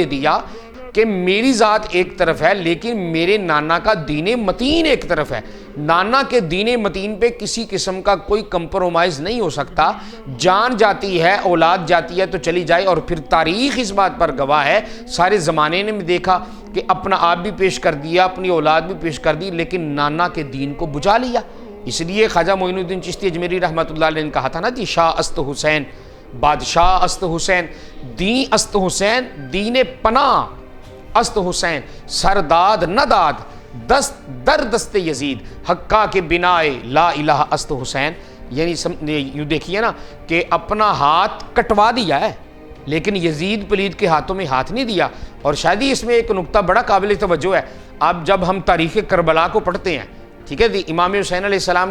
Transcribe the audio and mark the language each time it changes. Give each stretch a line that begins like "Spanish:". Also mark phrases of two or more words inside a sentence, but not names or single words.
Urdu: دیا کہ میری ذات ایک طرف ہے لیکن میرے نانا کا دین متین ایک طرف ہے، نانا کے دین متین پہ کسی قسم کا کوئی کمپرومائز نہیں ہو سکتا، جان جاتی ہے، اولاد جاتی ہے تو چلی جائے، اور پھر تاریخ اس بات پر گواہ ہے، سارے زمانے نے دیکھا کہ اپنا آپ بھی پیش کر دیا، اپنی اولاد بھی پیش کر دی، لیکن نانا کے دین کو بجا لیا۔ اس لیے خواجہ معین الدین چشتی اجمیری رحمۃ اللہ علیہ نے کہا تھا نا جی،
Persian: شاہ است حسین، بادشاہ است حسین، دین است حسین، دین پناہ است حسین، سرداد نہ داد دست در دست یزید، حقا کے بنائے لا الہ است حسین۔
Urdu: یعنی یوں دیکھیے نا کہ اپنا ہاتھ کٹوا دیا ہے لیکن یزید پلید کے ہاتھوں میں ہاتھ نہیں دیا۔ اور شاید ہی اس میں ایک نقطہ بڑا قابل توجہ ہے، اب جب ہم تاریخ کربلا کو پڑھتے ہیں، ٹھیک ہے جی، امام حسین علیہ السلام